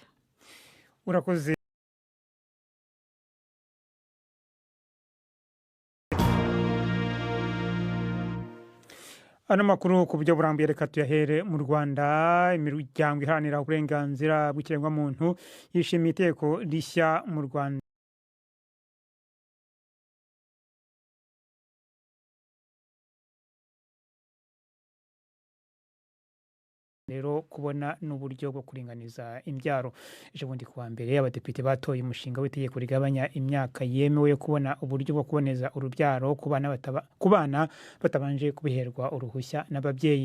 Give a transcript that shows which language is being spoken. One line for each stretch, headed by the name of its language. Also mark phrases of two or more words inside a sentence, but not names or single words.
Kinyarwanda: urakoze. Ano makuru ku buryo burambuye reka tuyahere mu Rwanda. Imiryango iharanira uburenganzira bw'ikiremwa muntu yishimiye iteko rishya mu Rwanda rero kubona n'uburyo bwo kuringaniza imbyaro. Ejo bundi kuwa mbere abadepite batoye umushinga w'itegeko rigabanya imyaka yemewe yo kubona uburyo bwo kuboneza urubyaro ku bana batabanje kubiherwa uruhushya n'ababyeyi.